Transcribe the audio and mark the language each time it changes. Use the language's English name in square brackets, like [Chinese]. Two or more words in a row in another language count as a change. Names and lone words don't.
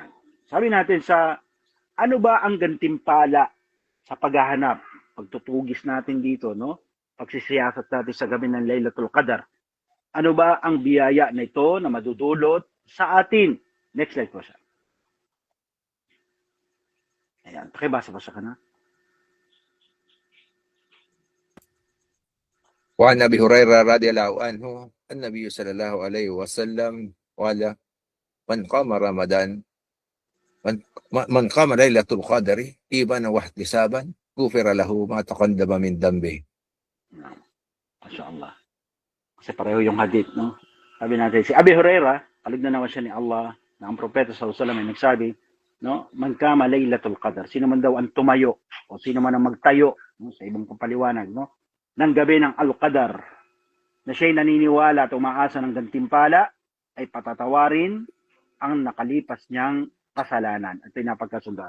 [Filipino] Sabi natin sa ano ba ang gantimpala sa paghahanap? Pagtutugis natin dito, no? Pagsisiyasat natin sa gabi ng Laylatul Qadr. Ano ba ang biyaya na ito na madudulot sa atin? [English] Next slide [Filipino] po, sir. Ayan. Pakibasa-basa ka na. [Arabic] وعن أبي هريرة رضي الله عنه النبي صلى الله عليه وسلم قال من قام رمضان من قام ليلة القدر إيمانا واحتسابا غفر له ما تقدم من ذنبه. [Filipino] MashaAllah. Kasi pareho yung hadith, no? Sabi natin, si Abi Huraira, kaligdan naman siya ni Allah, na ang propeta [Arabic] صلى الله عليه وسلم [Filipino] ay nagsabi, no? [Arabic] من قام ليلة القدر. [Filipino] Sino man daw ang tumayo o sino man ang magtayo, no? Sa ibang papaliwanag, no? Ng gabi ng Al-Qadar na siya'y naniniwala at umaasa ng gantimpala ay patatawarin ang nakalipas niyang kasalanan at pinapagkasundoan.